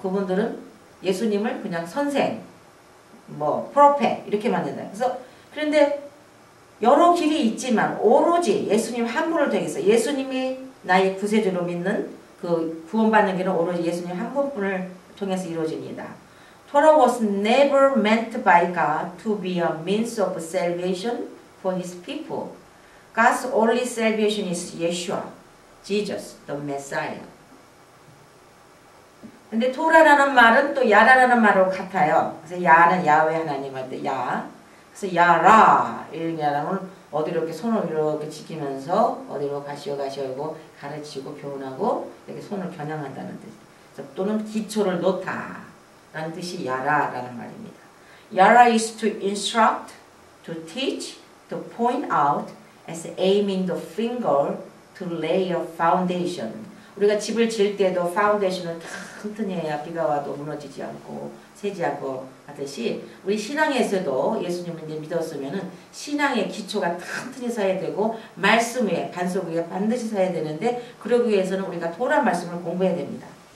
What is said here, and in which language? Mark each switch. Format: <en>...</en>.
<ko>그분들은 예수님을 그냥 선생, 프로페 이렇게 만든다. 그래서 그런데 여러 길이 있지만 오로지 예수님 한 분을 통해서 예수님이 나의 구세주로 믿는 그 구원받는 길은 오로지 예수님 한 분을 통해서 이루어집니다.</ko> <en>Torah was never meant by God to be a means of salvation for His people. God's only salvation is Yeshua, Jesus, the Messiah.</en> <ko>근데 토라라는 말은 또 야라라는 말로 같아요. 그래서 야는 야훼 하나님 할 때 야. 그래서 야라 이라는 어디로 이렇게 손을 이렇게 지키면서 어디로 가시고 가르치고 교훈하고 이렇게 손을 겨냥한다는 뜻. 또는 기초를 놓다라는 뜻이 야라라는 말입니다.</ko> <en>야라 is to instruct, to teach, to point out, as aiming the finger to lay a foundation.</en> <ko>우리가 집을 지을 때도 파운데이션을 튼튼히 해야 비가 와도 무너지지 않고 새지 않고 하듯이 우리 신앙에서도 예수님을 이제 믿었으면은 신앙의 기초가 튼튼히 서야 되고 말씀 위에 반석 위에 반드시 서야 되는데 그러기 위해서는 우리가 토라 말씀을 공부해야 됩니다.</ko>